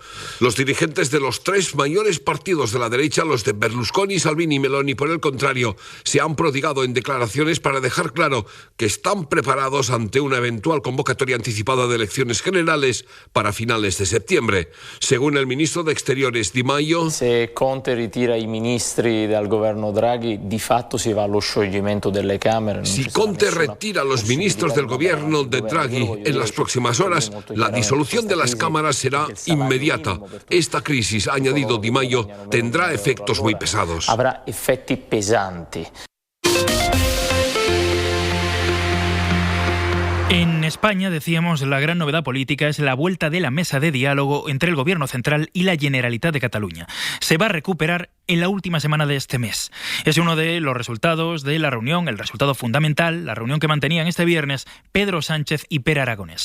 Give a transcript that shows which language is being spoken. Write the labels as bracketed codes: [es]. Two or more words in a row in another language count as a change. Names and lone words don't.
[es] Los dirigentes de los 3 mayores partidos de la derecha, los de Berlusconi, Salvini y Meloni, por el contrario, se han prodigado en declaraciones para dejar claro que están preparados ante una eventual convocatoria anticipada de elecciones generales para finales de septiembre. Según el ministro de Exteriores Di Maio, [it] se Conte ritira i ministri del governo Draghi, di fatto si va allo scioglimento delle Camere. [es] Si Conte retira a los ministros del gobierno de Draghi en las próximas horas, la disolución de las cámaras será inmediata. Esta crisis, ha añadido Di Maio, tendrá efectos muy pesados. [it] Habrá effetti pesanti. [es] En España, decíamos, la gran novedad política es la vuelta de la mesa de diálogo entre el Gobierno central y la Generalitat de Cataluña. Se va a recuperar en la última semana de este mes. Es uno de los resultados de la reunión, el resultado fundamental, la reunión que mantenían este viernes Pedro Sánchez y Pere Aragonés.